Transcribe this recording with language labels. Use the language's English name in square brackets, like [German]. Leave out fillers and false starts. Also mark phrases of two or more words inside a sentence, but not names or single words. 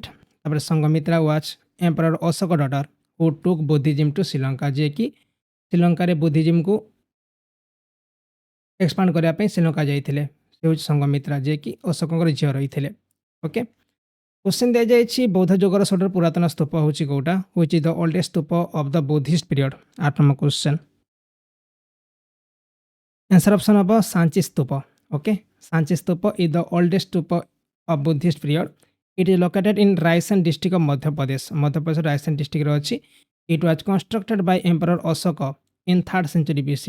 [Odia] ତାପରେ ସଂଘମିତ୍ରା [English] was emperor Ashoka daughter who took Buddhism to Sri Lanka, [Odia] ଯିଏକି ଶ୍ରୀଲଙ୍କାରେ ବୁଦ୍ଧିଜିମ୍କୁ ଏକ୍ସପାଣ୍ଡ କରିବା ପାଇଁ ଶ୍ରୀଲଙ୍କା ଯାଇଥିଲେ। ସେ ହେଉଛି ସଂଘମିତ୍ରା ଯିଏକି ଅଶୋକଙ୍କର ଝିଅ ରହିଥିଲେ। [English] okay, question [Odia] ଦିଆଯାଇଛି ବୌଦ୍ଧ ଯୁଗର ସବୁଠାରୁ ପୁରାତନ ସ୍ତୂପ ହେଉଛି କେଉଁଟା? [English] which is the oldest stupa of the Buddhist period. 8 number question. answer option [Hindi] हम सांची स्तूप। [English] okay, Sanchi stupa is the oldest stupa of Buddhist period. it is located in Raisen district of Madhya Pradesh. Madhya Pradesh Raisen district अच्छी। it was constructed by emperor Ashoka in 3rd century BC।